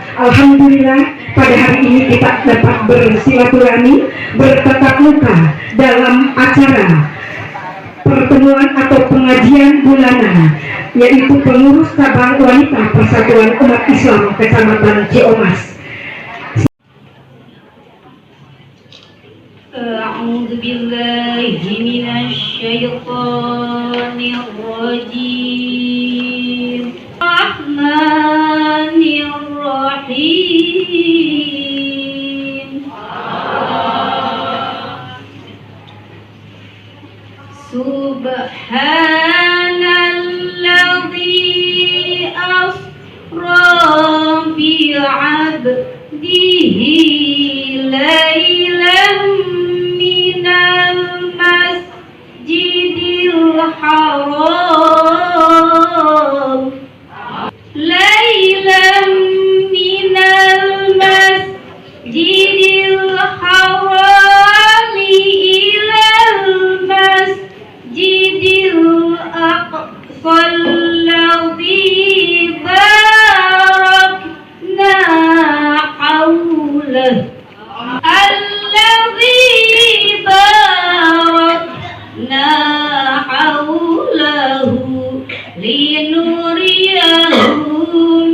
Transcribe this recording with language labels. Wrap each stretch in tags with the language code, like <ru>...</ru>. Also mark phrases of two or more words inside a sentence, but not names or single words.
<id>Alhamdulillah pada hari ini kita dapat bersilaturahmi, bertatap muka dalam acara pertemuan atau pengajian bulanan, yaitu pengurus cabang wanita Persatuan Umat Islam Kecamatan Ciomas.</id> <ar>أعوذ بالله من الشيطان الرجيم. الرحمن الرحيم. سبحان الذي أسرى بعبده ليلا من المسجد الحرام ليلا من المسجد الحرام إلى المسجد الأقصى الذي باركنا حوله الذي باركنا حوله لنريه</ar>